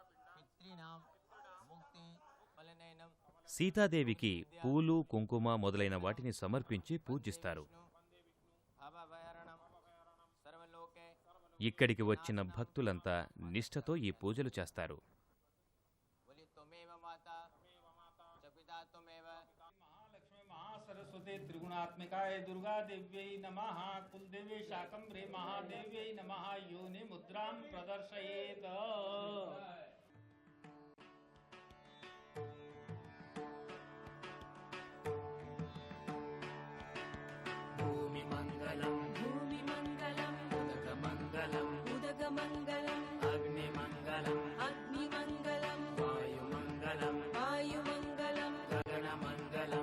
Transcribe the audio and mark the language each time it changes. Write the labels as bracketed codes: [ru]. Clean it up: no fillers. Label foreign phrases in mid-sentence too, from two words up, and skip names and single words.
[te] సీతాదేవికి పూలు, కుంకుమ మొదలైన వాటిని సమర్పించి పూజిస్తారు. ఇక్కడికి వచ్చిన భక్తులంతా నిష్ఠతో ఈ పూజలు చేస్తారు. [sa] सरस्वती त्रिगुणात्मिकाय दुर्गा देव्यै नमः कुलदेवी शाकंभरी महादेव्यै नमः योनि मुद्रां प्रदर्शयेत्। भूमिमङ्गलं भूमिमङ्गलं उदकमङ्गलं उदकमङ्गलं अग्निमङ्गलं अग्निमङ्गलं वायुमङ्गलं वायुमङ्गलं गगनमङ्गलं